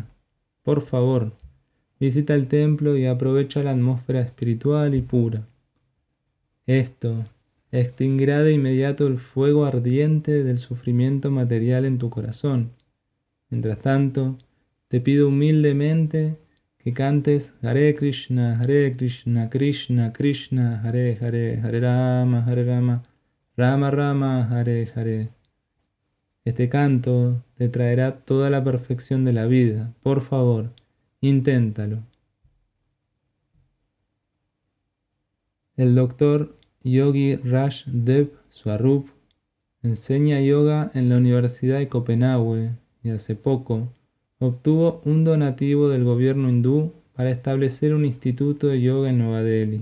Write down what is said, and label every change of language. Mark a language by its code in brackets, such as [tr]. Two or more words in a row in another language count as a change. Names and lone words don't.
[es] Por favor, visita el templo y aprovecha la atmósfera espiritual y pura. Esto extinguirá de inmediato el fuego ardiente del sufrimiento material en tu corazón. Mientras tanto, te pido humildemente que cantes Hare Krishna, Krishna Krishna, Hare Hare, Hare Rama, Rama Rama, Hare Hare. Este canto te traerá toda la perfección de la vida. Por favor, inténtalo. El doctor Yogi Raj Dev Swarup enseña yoga en la Universidad de Copenhague y hace poco obtuvo un donativo del gobierno hindú para establecer un instituto de yoga en Nueva Delhi.